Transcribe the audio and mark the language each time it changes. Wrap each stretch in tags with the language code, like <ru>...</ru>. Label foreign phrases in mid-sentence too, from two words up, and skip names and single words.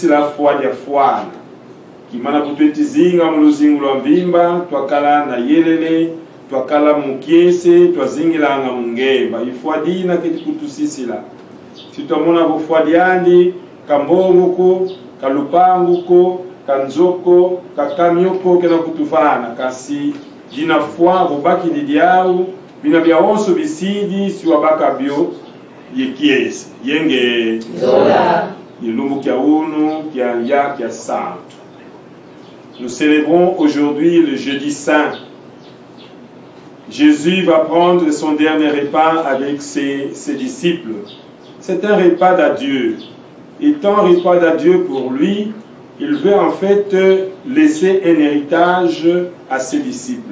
<kg>la fuana ya fuana kimana kutweti zinga muluzingu la mvimba twakala na yelele twakala mukiese twazingilanga mungemba ifwadina kiti kutusisila sitomona bufwadiandi kambonguko kalupanguko kanzoko kakamyoko kena kutufana kasi jina fwa bubaki didiau bina bya onso bisidi siwabaka bio yekiese yenge Zola yelumbu kya unu kya ya kya santo.</kg> <fr>Nous célébrons aujourd'hui le jeudi saint. Jésus va prendre son dernier repas avec ses disciples. C'est un repas d'adieu. Étant un repas d'adieu pour lui, il veut en fait laisser un héritage à ses disciples.</fr>